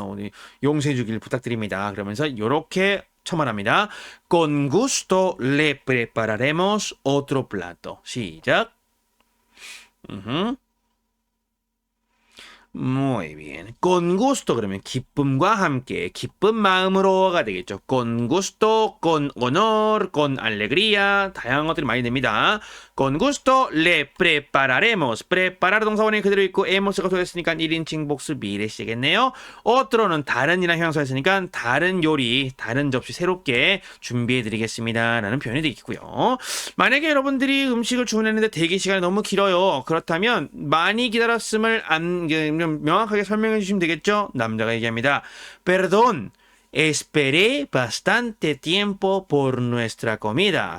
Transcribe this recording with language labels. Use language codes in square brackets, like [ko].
[ko] 오늘 용서해 주길 부탁드립니다. 그러면서 이렇게 첨언합니다. [es] Con gusto le prepararemos otro plato. 시작. Muy bien. Con gusto [ko] 그러면 기쁨과 함께 기쁜 마음으로가 되겠죠. [es] Con gusto, con honor, con alegría [ko] 다양한 것들이 많이 됩니다. [es] Con gusto le prepararemos. [ko] preparar 동사원이 그대로 있고 emos가 소개했으니까 1인칭 복수 미래시겠네요. otro는 다른이나 형용사였으니까 다른 요리, 다른 접시 새롭게 준비해드리겠습니다. 라는 표현이 되겠고요. 만약에 여러분들이 음식을 주문했는데 대기 시간이 너무 길어요. 그렇다면 많이 기다렸음을 명확하게 설명해 주시면 되겠죠? 남자가 얘기합니다. [es] Perdón, esperé bastante tiempo por nuestra comida.